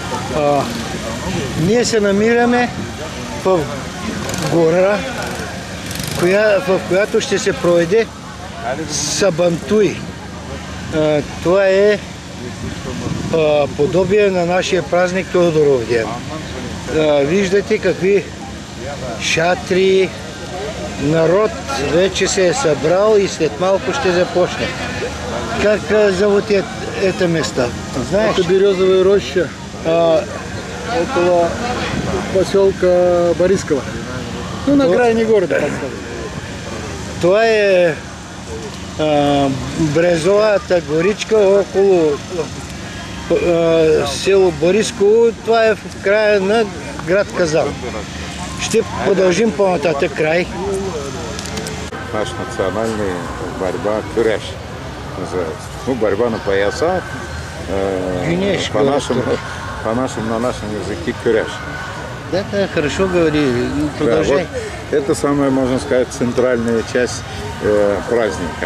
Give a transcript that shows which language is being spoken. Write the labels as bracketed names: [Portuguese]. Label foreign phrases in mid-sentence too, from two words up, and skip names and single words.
[Bulgarian] Ние се намираме в гора, в която ще се проведе Сабантуй. Това е подобие на нашия празник Тодоров ден. Виждате какви шатри, народ вече се е събрал и след малко ще започне. [Russian] Как зовут это место? Знаешь? Это Березовая роща, около поселка Борисково. Ну, на окраине города. [Bulgarian] Това е Брезовата горичка около село Борисково. Това е в края на град Казан. Ще продължим по-нататък край. [Russian] Наш национальный борьба кюреш называется. Ну, борьба на поясах. На нашем языке кюреш. Да, хорошо говори, продолжай. Да, вот это самая, можно сказать, центральная часть праздника.